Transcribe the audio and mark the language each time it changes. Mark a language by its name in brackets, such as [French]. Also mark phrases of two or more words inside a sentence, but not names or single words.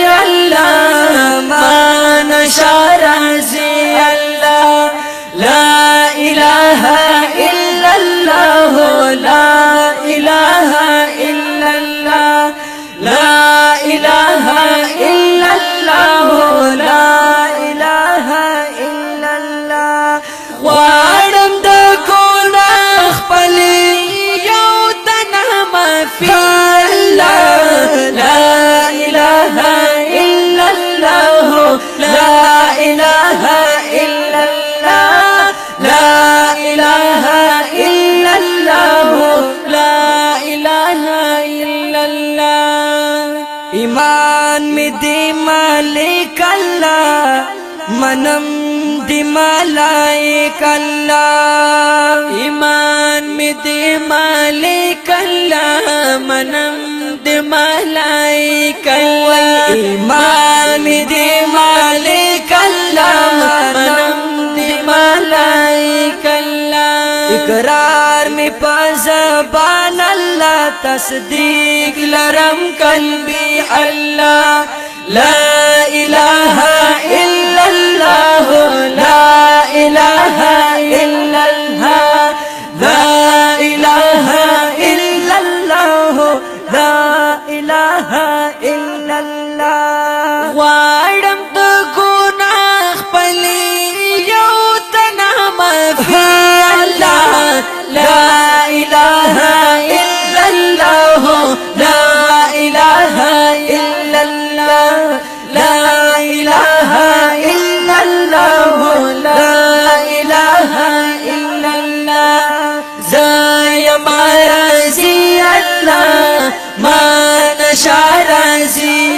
[Arabic] اللہ ما نشا رضی اللہ لا الہ الا اللہ لا الہ الا اللہ لا الہ الا اللہ لا الہ الا اللہ [Pashto] غواړم د ګناه خپل یو تنه معافي [Arabic] الله لا اله الا الله لا اله الا الله لا اله الا الله لا اله الا الله [Pashto] ایمان می دی مالک الله منم دی ملائک اللہ ایمان می دی مالک اللہ منم دی ملائک اللہ ایمان می دی مالک اللہ منم دی ملائک اللہ اقرار می پزبان اللہ تصدیق لرم قلبی [Arabic] اللہ لا الہ الا اللہ لا الہ الا اللہ لا الہ الا اللہ لا الہ الا [Pashto] اللہ غواړم د ګناه خپل یو تنه معافي [Arabic] الله لا الہ الا اللہ لا الہ الا اللہ لا الہ الا اللہ لا الہ الا اللہ زیم رضی اللہ ما نشا رضی